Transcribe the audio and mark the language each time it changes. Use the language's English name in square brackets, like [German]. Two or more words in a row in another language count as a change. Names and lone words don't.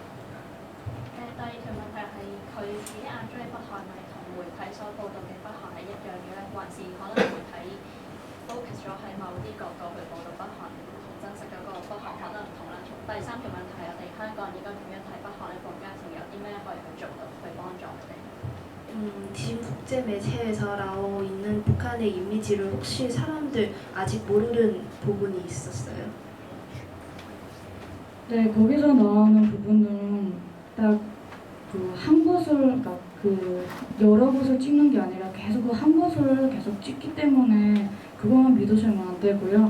[Cantonese] 第二條問題係佢自己眼中嘅北韓係同媒體所報導嘅北韓係一樣嘅咧，還是可能媒體 focus 咗喺某啲角度去報導北韓，同真實嗰個北韓可能唔同啦。第三條問題係我哋香港人應該點樣睇北韓呢個國家，同有啲咩可以去做到去幫助佢哋？ [Korean] 지금 국제 매체에서 나오고 있는 북한의 이미지를 혹시 사람들 아직 모르는 부분이 있었어요? 네, 거기서 나오는 부분은 딱 그 한 곳을, 그러니까 그 여러 곳을 찍는 게 아니라 계속 그 한 곳을 계속 찍기 때문에 그것만 믿으시면 안 되고요.